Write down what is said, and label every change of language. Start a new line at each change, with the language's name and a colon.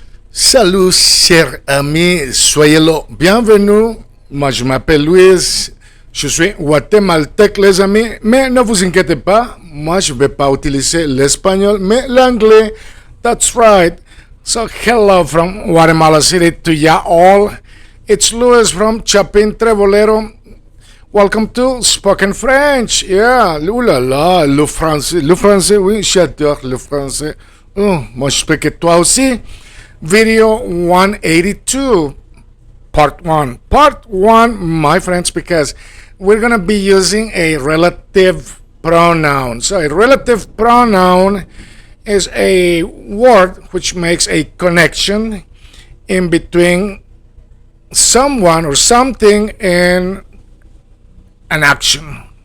French: Salut, chers amis, soyez le bienvenue. Moi, je m'appelle Luis, je suis guatémaltèque, les amis, mais ne vous inquiétez pas, moi, je ne vais pas utiliser l'espagnol, mais l'anglais.
English: That's right. So, hello from Guatemala City to ya all. It's Luis from Chapin Trevolero. Welcome to Spoken French.
French: Yeah, ouh là là, le français, oui, j'adore le français. Oh, moi, j'espère que toi aussi.
English: Video 182, part 1. Part 1, my friends, because we're going to be using a relative pronoun. So, a relative pronoun is a word which makes a connection in between someone or something and an action.